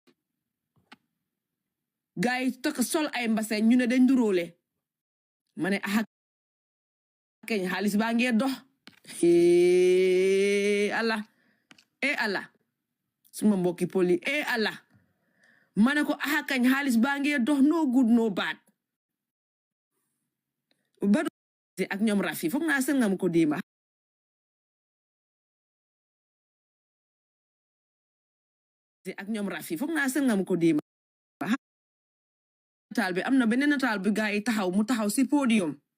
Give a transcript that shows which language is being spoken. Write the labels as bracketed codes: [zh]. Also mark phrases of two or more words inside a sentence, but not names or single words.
[wo] gaay yi takk sol ay mbase ñu ne dañ duróole ma ne keñ xaalis baa ngee dox Allah suma mbokki poli Allah ma ne ko kañ xaalis baa ngee dox [en] no good no bad [wo] ba ak ñoom Rafi foog naa seen nga mu ko déema ak ñoom Rafi foog naa seen nga mu ko déema nataal bi am na beneen nataal bi gaa yi taxaw mu taxaw si podium